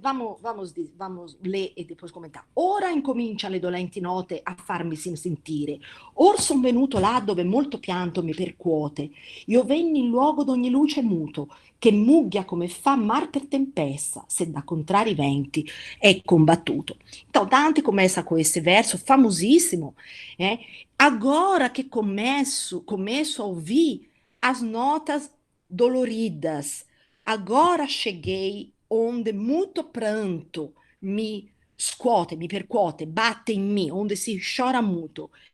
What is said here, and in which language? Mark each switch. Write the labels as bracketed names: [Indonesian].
[Portuguese] Vamos ler e depois comentar. [Italian] Ora incomincia le dolenti note a farmi sentire. Or son venuto là dove molto pianto mi percuote. Io venni in luogo d'ogni luce muto, che mugghia come fa mar per tempesta, se da contrari venti è combattuto. [Portuguese] Então, Dante começa com esse verso famosíssimo, agora que começo a ouvir as notas doloridas, agora cheguei onde muito pranto [Italian] me scuote, me percuote, [Portuguese] batte em mim, onde se chora muito.